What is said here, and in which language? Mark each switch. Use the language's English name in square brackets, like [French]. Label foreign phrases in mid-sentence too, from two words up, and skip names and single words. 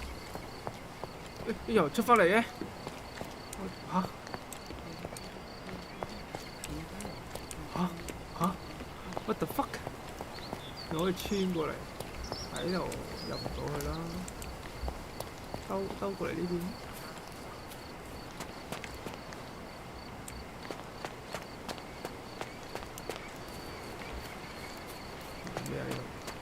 [Cantonese] 又出翻嚟嘅，嚇嚇嚇 [English] What the fuck？ [Cantonese] 你可以穿過嚟，喺度入唔到去啦。兜過嚟呢邊。咩啊呢度？